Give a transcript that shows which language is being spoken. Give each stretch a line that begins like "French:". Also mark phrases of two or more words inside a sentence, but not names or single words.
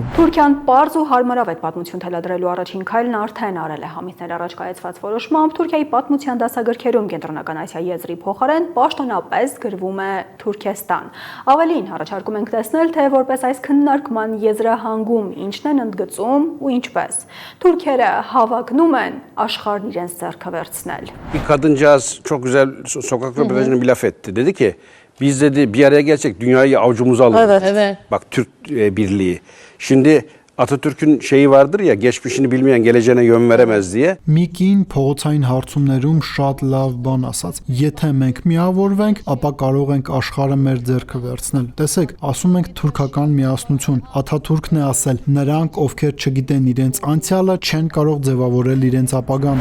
Armenian: Թուրքիան պարզ ու հարմարավետ պատմություն թելադրելու առաջին քայլն արդեն արել է։ Ամիսներ առաջ կայացված որոշմամբ Թուրքիայի պատմության դասագրքերում Կենտրոնական Ասիա եզրի փոխարեն պաշտոնապես գրվում է Թուրքեստան։ Ավելին, առաջարկում ենք տեսնել, թե որպես այս քննարկման եզրահանգում ինչն են ընդգծում ու ինչպես։ Թուրքերը հավակնում են աշխարհն իրենց ձեռքը վերցնել։
Turkish: Bir kadıncağız çok güzel sokak röportajında bir laf etti. Dedi ki biz dedi bir araya gelsek dünyayı avucumuza alırız. Evet. Bak Türk birliği. Şimdi Atatürk'ün şeyi vardır ya geçmişini bilmeyen geleceğine yön veremez diye.
Armenian: Միկին փողոցային հարցումներում շատ լավ բան ասաց։ Եթե մենք միավորվենք, ապա կարող ենք աշխարհը մեր ձեռքը վերցնել։ Տեսեք, ասում ենք թուրքական միասնություն։ Աթաթուրքն է ասել, նրանք, ովքեր չգիտեն իրենց անցյալը, չեն կարող ձևավորել իրենց ապագան։